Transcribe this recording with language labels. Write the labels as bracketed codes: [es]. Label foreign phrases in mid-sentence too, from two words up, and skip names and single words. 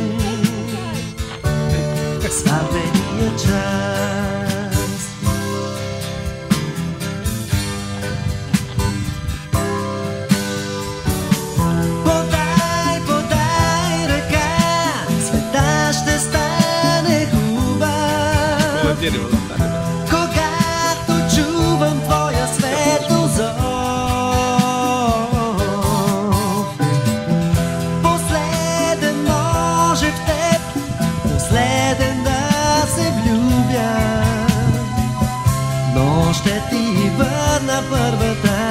[bg] Славения час. Подай, подай ръка, света ще стане хубав. [ru] Было дерево там, да. [bg] Когато чувам твоя светлозор, последен може в теб, последен да се влюбя, но ще ти върна първата